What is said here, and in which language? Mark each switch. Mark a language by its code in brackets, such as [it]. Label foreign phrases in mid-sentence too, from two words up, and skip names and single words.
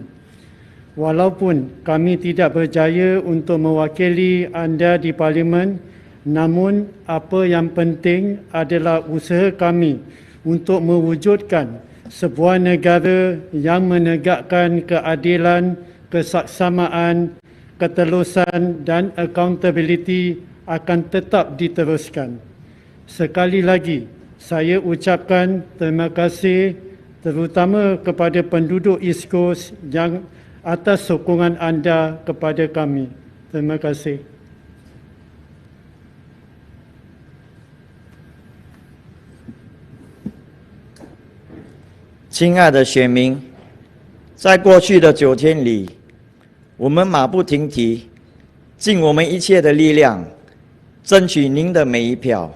[ms] Walaupun kami tidak berjaya untuk mewakili anda di Parlimen, namun apa yang penting adalah usaha kami untuk mewujudkan sebuah negara yang menegakkan keadilan, kesaksamaan, ketelusan dan accountability akan tetap diteruskan. Sekali lagi, saya ucapkan terima kasih terutama kepada penduduk East Coast yang atas sokongan anda kepada kami. Terima kasih. [zh] 亲爱的选民，在过去的9天里，我们马不停蹄，尽我们一切的力量，争取您的每一票。